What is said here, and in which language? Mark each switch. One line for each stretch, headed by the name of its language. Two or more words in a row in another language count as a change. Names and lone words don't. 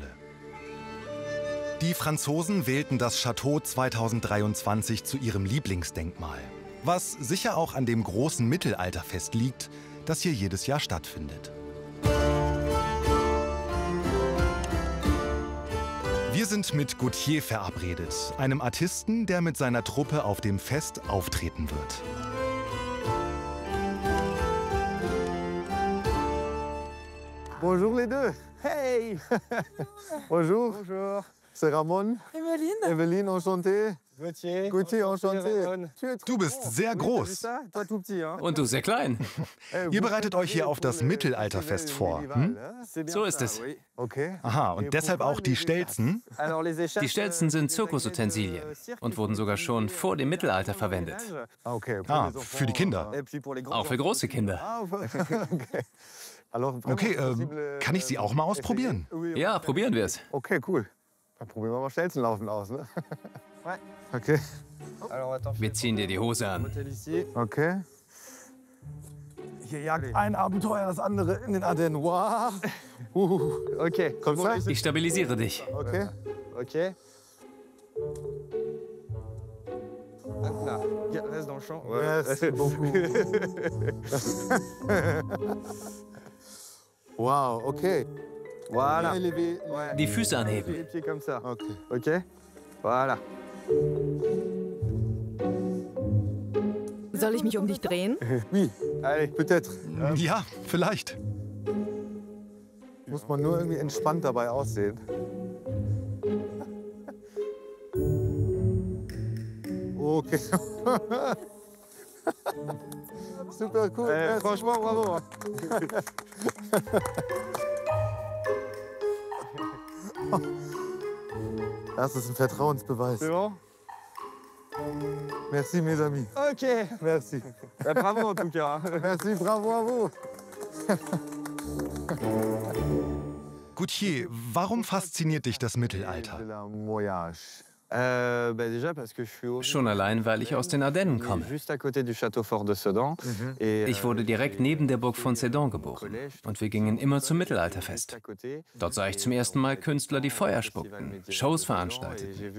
German: Die Franzosen wählten das Château 2023 zu ihrem Lieblingsdenkmal, was sicher auch an dem großen Mittelalterfest liegt, das hier jedes Jahr stattfindet. Wir sind mit Gautier verabredet, einem Artisten, der mit seiner Truppe auf dem Fest auftreten wird.
French: Bonjour les deux. Hey. Bonjour. Bonjour. C'est Ramon. Eveline. Eveline, enchanté. Gautier. Gautier, enchanté.
German: Du bist sehr groß. Und du sehr klein. Ihr bereitet euch hier auf das Mittelalterfest vor, hm? So ist es. Okay. Aha, und deshalb auch die Stelzen? Die Stelzen sind Zirkusutensilien und wurden sogar schon vor dem Mittelalter verwendet. Ah, für die Kinder. Auch für große Kinder. Okay, kann ich sie auch mal ausprobieren? Ja, probieren wir es. Okay, cool. Dann probieren wir mal Stelzenlaufen aus, ne? Okay. Wir ziehen dir die Hose an. Okay. Hier jagt ein Abenteuer das andere in den Ardennen. Wow. Okay, kommst du? Ich stabilisiere dich. Okay.
French: Okay. Là, reste dans le champ. Merci beaucoup. Wow, okay. Voilà.
German: Die Füße anheben.
French: Les pieds comme ça. Okay. Ok. Voilà.
German: Soll ich mich um dich drehen?
French: Oui. Allez, peut-être.
German: Ja, vielleicht. Muss man nur irgendwie entspannt dabei aussehen. Okay. Super cool.
French: Franchement, bravo.
German: Das ist ein Vertrauensbeweis.
French: C'est bon? Merci, mes amis. Ok. Merci. Bravo en tout cas. Merci, bravo à vous.
German: Gautier, warum fasziniert dich das Mittelalter? Schon allein, weil ich aus den Ardennen komme. Ich wurde direkt neben der Burg von Sedan geboren und wir gingen immer zum Mittelalterfest. Dort sah ich zum ersten Mal Künstler, die Feuer spuckten, Shows veranstalteten.